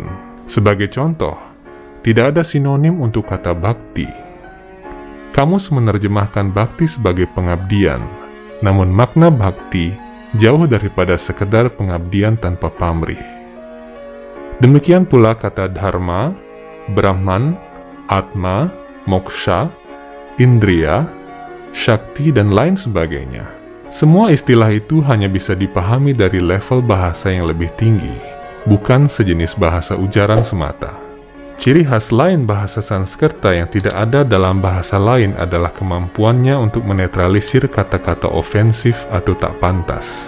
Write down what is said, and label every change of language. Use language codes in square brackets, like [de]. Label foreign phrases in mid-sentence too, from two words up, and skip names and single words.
[id] Sebagai contoh, tidak ada sinonim untuk kata bakti. Kamus menerjemahkan bakti sebagai pengabdian, namun makna bakti jauh daripada sekedar pengabdian tanpa pamrih. Demikian pula kata dharma, brahman, atma, moksha, indriya, shakti, dan lain sebagainya. Semua istilah itu hanya bisa dipahami dari level bahasa yang lebih tinggi, bukan sejenis bahasa ujaran semata. Ciri khas lain bahasa Sanskerta yang tidak ada dalam bahasa lain adalah kemampuannya untuk menetralisir kata-kata ofensif atau tak pantas.